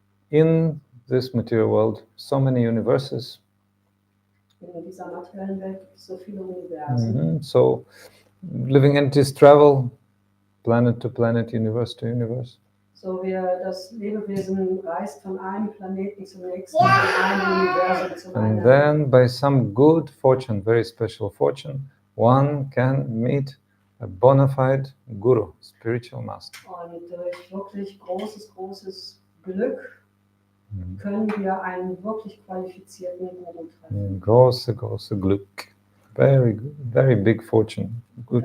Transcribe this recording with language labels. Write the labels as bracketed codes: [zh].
[en] In this material world, so many universes. [de] In dieser materiellen Welt gibt es so viele Universen. [en] So living entities travel planet to planet, universe to universe. [de] So das Lebewesen reist von einem Planeten zum nächsten, von einem Universum zum [en] And [de] anderen. [en] then by some good fortune, very special fortune, one can meet a bona fide guru, spiritual master. [de] Und durch wirklich großes Glück können wir einen wirklich qualifizierten Guru treffen. Große Glück. [en] Very good, very big fortune, good